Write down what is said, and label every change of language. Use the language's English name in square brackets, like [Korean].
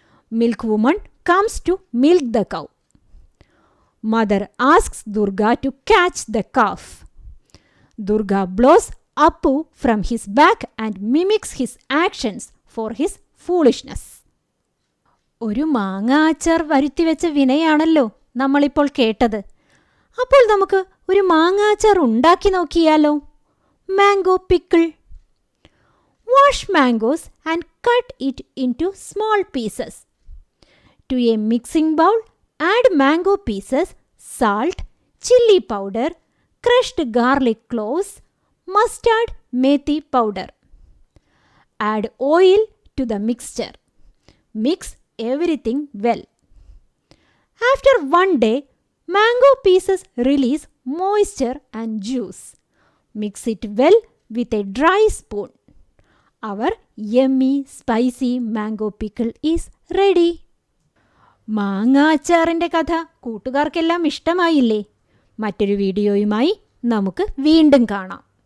[English] Milkwoman comes to milk the cow. Mother asks Durga to catch the calf. Durga blows Appu from his back and mimics his actions for his foolishness. [Malayalam] ഒരു മാങ്ങ അച്ചാർ വരുത്തിവെച്ച വിനയാണല്ലോ നമ്മളിപ്പോൾ കേട്ടത്. അപ്പോൾ നമുക്ക് ഒരു മാങ്ങ അച്ചാർ ഉണ്ടാക്കി നോക്കിയാലോ? [English] Mango pickle. Wash mangoes and cut it into small pieces. To a mixing bowl add mango pieces, salt, chilli powder, crushed garlic cloves, mustard, methi powder. Add oil to the mixture. Mix everything well. After one day, mango pieces release moisture and juice. Mix it well with a dry spoon. Our yummy spicy mango pickle is ready. [Malayalam] മാങ്ങ അച്ചാറിൻ്റെ കഥ കൂട്ടുകാർക്കെല്ലാം ഇഷ്ടമായില്ലേ? മറ്റൊരു വീഡിയോയുമായി നമുക്ക് വീണ്ടും കാണാം.